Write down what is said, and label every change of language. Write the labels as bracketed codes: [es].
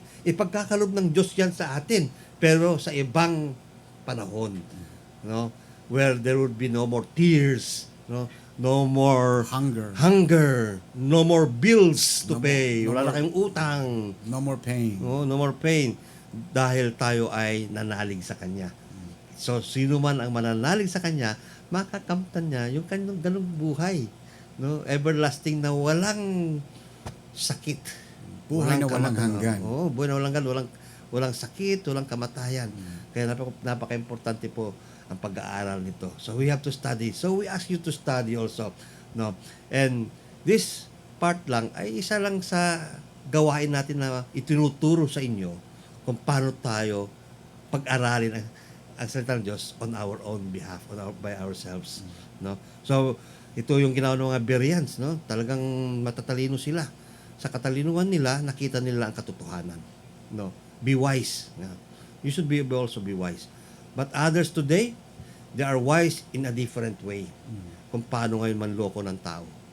[tl] Ipagkakalob ng Diyos yan sa atin. Pero sa ibang panahon, no? [en] Where there would be no more tears, no? No more hunger, no more bills to pay. [tl] Wala na kayong utang. [en] No more pain. No more pain. [tl] Dahil tayo ay nanalig sa Kanya. So, sino man ang mananalig sa Kanya, makakamtan niya yung kanyang ganung buhay. No? Everlasting na walang sakit. Buhay na walang hanggan. Oo, buhay na walang hanggan. Walang sakit, walang kamatayan. Kaya napaka-importante po ang pag-aaral nito. [en] So we have to study. So we ask you to study also. No? [tl] And this part lang ay isa lang sa gawain natin na itinuturo sa inyo kung paano tayo pag-aralin ang salita ng Diyos [en] on our own behalf, by ourselves. [tl] No? So ito yung ginawa ng mga Bereans, no? Talagang matatalino sila. Sa katalinuhan nila, nakita nila ang katotohanan. No? [en] Be wise. [tl] No? [en] You should also be wise. But others today, they are wise in a different way. [tl] Kung paano ngayon manloko ng tao.